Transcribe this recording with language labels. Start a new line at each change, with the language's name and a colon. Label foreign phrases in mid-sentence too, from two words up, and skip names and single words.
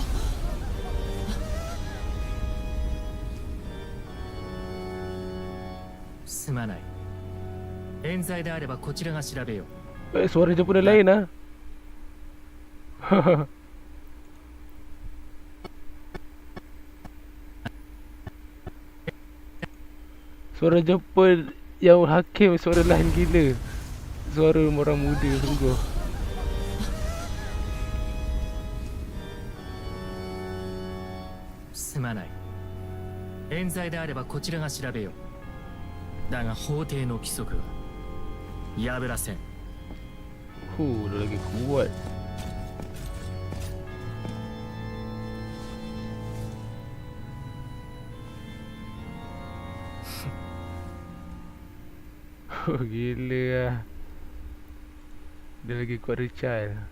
Japanese: すまない。冤罪であればこちらが調べよう。
Malay: Suara dia pun dah lain lah. Suara Jepun yang Hakim suara lain gila. Suara orang muda sungguh.
Japanese: すまない。冤罪であればこちらが調べよう。だが法廷の規則は破らせん。
Malay: Dah lagi kuat. Gila lah. Dia lagi kuat Richard.